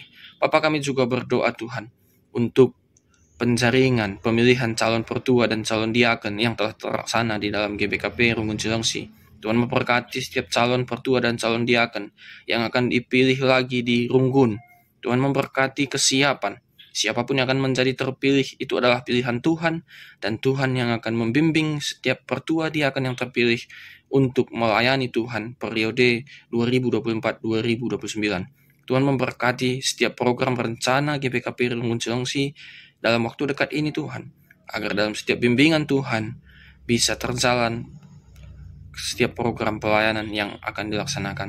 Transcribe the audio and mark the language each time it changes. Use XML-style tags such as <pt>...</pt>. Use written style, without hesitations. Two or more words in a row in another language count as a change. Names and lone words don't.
<id>Bapa, kami juga berdoa Tuhan untuk penjaringan pemilihan calon pertua dan calon diaken yang telah terlaksana di dalam GBKP Runggun Cilengsi. Tuhan memberkati setiap calon pertua dan calon diaken yang akan dipilih lagi di Runggun. Tuhan memberkati kesiapan. Siapapun yang akan menjadi terpilih itu adalah pilihan Tuhan, dan Tuhan yang akan membimbing setiap pertua diaken yang terpilih untuk melayani Tuhan periode 2024-2029. Tuhan memberkati setiap program rencana GBKP Runggun Cilengsi dalam waktu dekat ini Tuhan, agar dalam setiap bimbingan Tuhan bisa terjalan setiap program pelayanan yang akan dilaksanakan.</id>